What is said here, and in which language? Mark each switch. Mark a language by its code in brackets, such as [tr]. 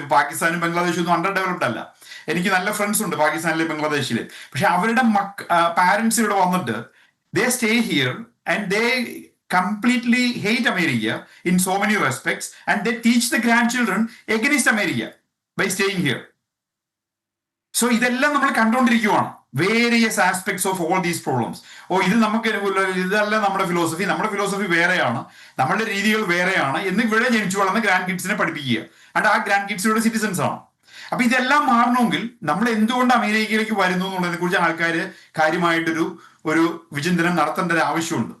[ml] ഇപ്പൊ പാകിസ്ഥാനും ബംഗ്ലാദേശും ഒന്നും അണ്ടർ ഡെവലപ്ഡ് അല്ല. എനിക്ക് നല്ല ഫ്രണ്ട്സ് ഉണ്ട് പാകിസ്ഥാനിലെ ബംഗ്ലാദേശിലെ. പക്ഷെ അവരുടെ പാരന്റ്സ് ഇവിടെ വന്നിട്ട് [en] They stay here and they completely hate America in so many respects, and they teach the grandchildren against America by staying here. So [ml] ഇതെല്ലാം നമ്മൾ കണ്ടുകൊണ്ടിരിക്കുകയാണ്, [en] Various aspects of all these problems. [ml] ഇത് നമുക്ക് ഇതല്ല നമ്മുടെ ഫിലോസഫി വേറെയാണ്, നമ്മളുടെ രീതികൾ വേറെയാണ് എന്ന് ഇവിടെ ജനിച്ചു വളർന്ന ഗ്രാൻഡ് കിഡ്സിനെ പഠിപ്പിക്കുക. ആൻഡ് ആ ഗ്രാൻഡ് കിഡ്സ് ഇവിടെ സിറ്റിസൺസ് ആണ്. അപ്പൊ ഇതെല്ലാം മാറണമെങ്കിൽ നമ്മൾ എന്തുകൊണ്ട് അമേരിക്കയിലേക്ക് വരുന്നു എന്നുള്ളതിനെ കുറിച്ച് ആൾക്കാർ കാര്യമായിട്ടൊരു വിചിന്തനം നടത്തേണ്ട ഒരു ആവശ്യമുണ്ട്.